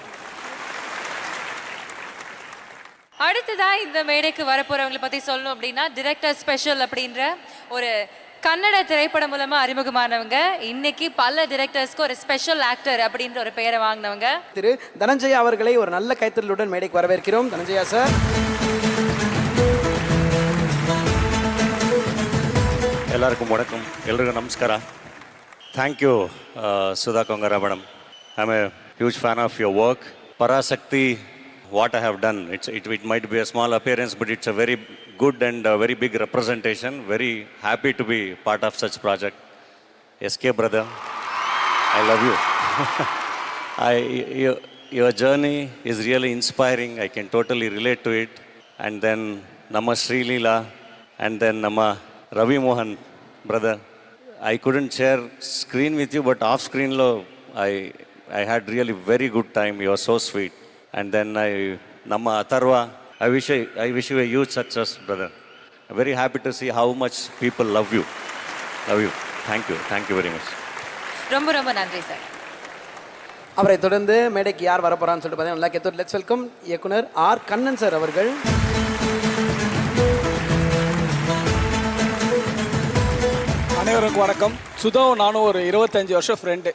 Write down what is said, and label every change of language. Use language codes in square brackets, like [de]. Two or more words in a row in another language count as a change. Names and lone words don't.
[ta] அடுத்ததா இந்த மேடைக்கு வரப்போறவங்களை பத்தி சொல்லணும் அப்படின்னா, டிரெக்டர் ஸ்பெஷல் அப்படின்ற ஒரு கன்னட திரைப்படம் மூலமா அறிமுகமானவங்க. இன்னைக்கு பல டிரெக்டர்ஸ்க்கு ஒரு [en] special actor [ta] அப்படின்ற ஒரு பெயரை வாங்கினவங்க திரு தனஞ்சயா அவர்களை ஒரு நல்ல கைத்தறலுடன் மேடைக்கு வரவேற்கிறோம். தனஞ்சயா சார். [kn] ಎಲ್ಲರಿಗೂ ವಣಕಂ, ಎಲ್ರಿಗೂ ನಮಸ್ಕಾರ. [en] Thank you ಸುಧಾ ಕೊಂಗರ madam. I am a huge fan of your work. ಪರಾಸಕ್ತಿ, what I have done, it might be a small appearance, but it's a very good and a very big representation. Very happy to be part of such project. SK brother, I love you. Your journey is really inspiring. I can totally relate to it. And then Nama Sri Leela, and then Nama Ravi Mohan brother. I couldn't share screen with you, but off screen lo I had really very good time. You are so sweet. And then Namma Atharva, I wish you a huge success, brother. I'm very happy to see how much people love you. Thank you very much. [ta] ரொம்ப ரொம்ப நன்றி சார். அவரை தொடர்ந்து மேடைக்கு யார் வரப்போறான்னு சொல்லிட்டு பார்த்தீங்கன்னா, நல்லா கேட்டு [en] let's welcome [ta] இயக்குனர் ஆர் கண்ணன் சார் அவர்கள். அனைவருக்கும் வணக்கம். சுதாவும் நானும் ஒரு 25 வருஷம் ஃப்ரெண்டு.